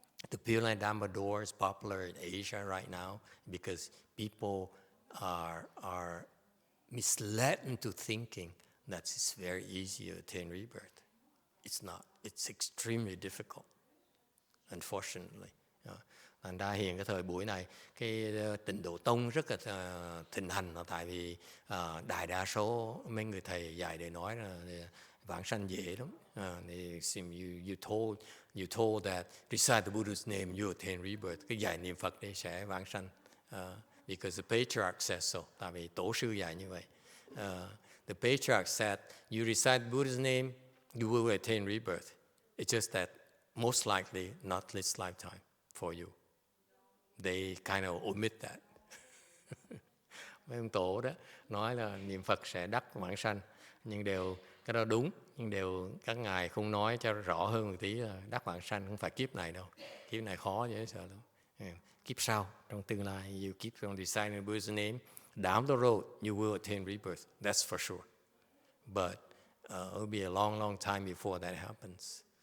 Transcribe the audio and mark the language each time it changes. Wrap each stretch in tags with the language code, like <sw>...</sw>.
<en>The Pure Land Dharma door is popular in Asia right now because people are misled into thinking that it's very easy to attain rebirth. It's not. It's extremely difficult, unfortunately.</en> <vi>Thành ra hiện cái thời buổi này, cái tịnh độ tông rất là thịnh hành, là tại vì đại đa số mấy người thầy dạy để nói là vãng sanh dễ lắm.</vi> <en>You told that recite the Buddha's name, you attain rebirth.</en> <vi>Cái dạy niệm Phật để sẽ vãng sanh.</vi> <en>Because the Patriarch says so.</en> <vi>Tại vì tổ sư dạy như vậy.</vi> <en>The Patriarch said, you recite the Buddha's name, you will attain rebirth. It's just that most likely not this lifetime for you. They kind of omit that.</en> <vi>Mấy ông tổ đó nói là niệm Phật sẽ đắc vãng sanh, nhưng cái đó đúng, nhưng các ngài không nói cho rõ hơn một tí là đắc vãng sanh không phải kiếp này đâu. Kiếp này khó dễ sợ lắm. Kiếp sau, trong tương lai,</vi> <en>you keep on reciting the Buddha's name, down the road you will attain rebirth. That's for sure. But it will be a long, long time before that happens.</en>